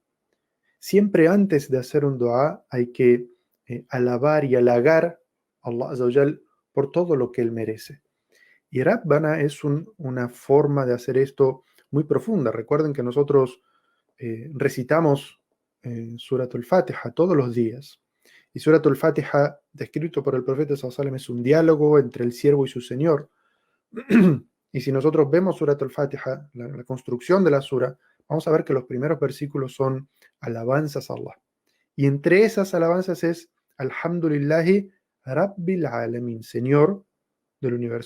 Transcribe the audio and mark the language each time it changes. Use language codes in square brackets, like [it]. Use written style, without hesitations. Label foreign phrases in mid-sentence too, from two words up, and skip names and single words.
[es] Siempre antes de hacer un dua hay que alabar y halagar a [ar] الله عز وجل [es] por todo lo que él merece. Y Rabbana es una forma de hacer esto muy profunda. Recuerden que nosotros recitamos Surat al-Fatiha todos los días. Y Surat al-Fatiha, descrito por el profeta [ar] صلى الله عليه وسلم, [es] es un diálogo entre el siervo y su Señor. Y si nosotros vemos Surat al-Fatiha, la construcción de la sura, vamos a ver que los primeros versículos son alabanzas a Allah. Y entre esas alabanzas es [ar] الحمد لله رب العالمين, [es] Señor del universo.